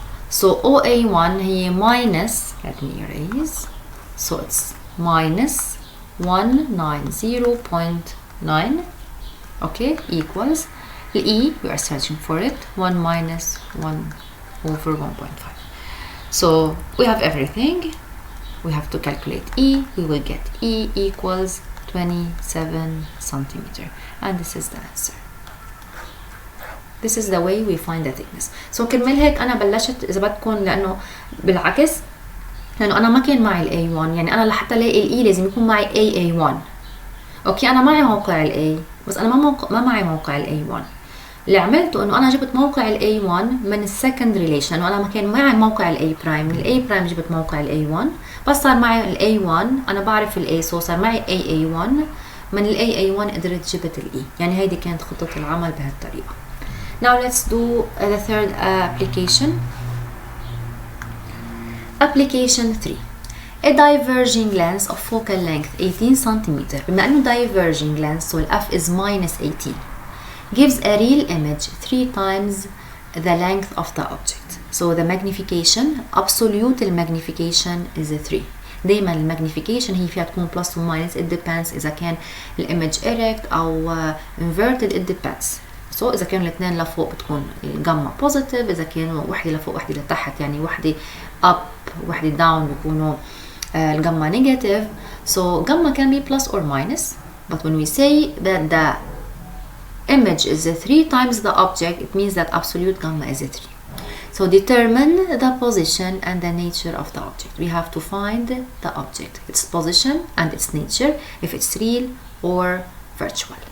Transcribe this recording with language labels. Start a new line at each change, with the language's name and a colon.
English: So OA1 هي minus, let me erase, so it's minus 190.9, okay, equals the E, we are searching for it, 1 minus 1 over 1.5. So we have everything, we have to calculate E, we will get E equals 27 centimeter, and this is the answer. This is the way we find the thickness.
Arabic: So كرمال هيك أنا بلشت إذا بدكم، لأنه بالعكس لأنه أنا ما كان معي ال A1، يعني أنا لحتى ألاقي ال E لازم يكون معي AA1. أوكي أنا معي موقع ال A بس أنا ما معي موقع ال A1. اللي عملته إنه أنا جبت موقع ال A1 من السكند ريليشن، لأنه أنا ما كان معي موقع ال A برايم، من ال A برايم جبت موقع ال A1، بس صار معي ال A1 أنا بعرف ال A، so صار معي AA1، من ال AA1 قدرت جبت ال E. يعني هيدي كانت خطة العمل بهالطريقة.
English: Now let's do the third application. Application 3. A diverging lens of focal length 18 cm. بما أنه diverging lens, so f is minus 18, gives a real image 3 times the length of the object. So the magnification, absolute magnification is 3.
Arabic: دايما المagnification هي فيها تكون plus و minus, it depends إذا كان الإيمج erect أو inverted, it depends. So إذا كانوا الاثنين لفوق بتكون الجاما positive, إذا كانوا وحدة لفوق وحدة لتحت يعني وحدة up وحدة down بيكونوا الجاما negative.
English: So gamma can be plus or minus, but when we say that the image is 3 times the object, it means that absolute gamma is 3. So determine the position and the nature of the object. We have to find the object, its position and its nature, if it's real or virtual.